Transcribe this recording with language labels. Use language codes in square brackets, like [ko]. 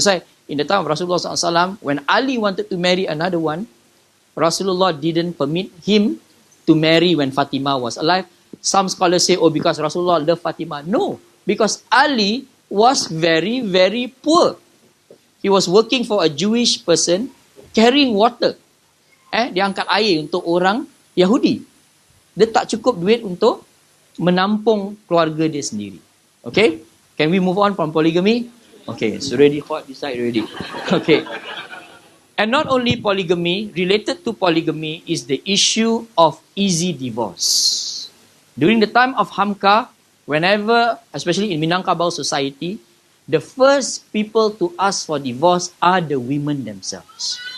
[en] That's why in the time of Rasulullah SAW, when Ali wanted to marry another one, Rasulullah didn't permit him to marry when Fatima was alive. Some scholars say, oh, because Rasulullah loved Fatima. No, because Ali was very, very poor. He was working for a Jewish person, carrying water. [ms] Dia angkat air untuk orang Yahudi. Dia tak cukup duit untuk menampung keluarga dia sendiri. [en] Okay? Can we move on from polygamy? Okay, it's already hot this side already. Okay. And not only polygamy, related to polygamy is the issue of easy divorce. During the time of Hamka, whenever, especially in Minangkabau society, the first people to ask for divorce are the women themselves.